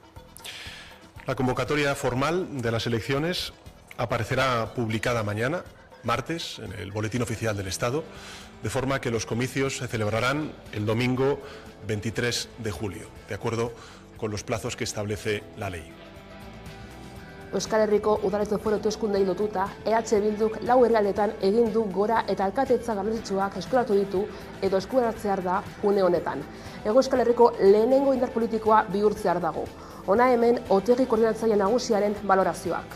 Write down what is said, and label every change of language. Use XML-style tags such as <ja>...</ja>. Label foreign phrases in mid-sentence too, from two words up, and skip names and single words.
<es>La convocatoria formal de las elecciones aparecerá publicada mañana, martes, en el Boletín Oficial del Estado, de forma que los comicios se celebrarán el domingo 23 de julio, de acuerdo con los plazos que establece la ley.</es> <eu>Euskal Herriko udaletxe foru hauteskundei lotuta, EH Bilduk 4 herrialdetan egin du gora eta alkatetza garrantzitsuak eskuratu ditu edo eskuratzear da une honetan. Hego Euskal Herriko lehenengo indar politikoa bihurtzear dago. Hona hemen Otegi koordinatzaile nagusiaren balorazioak.</eu>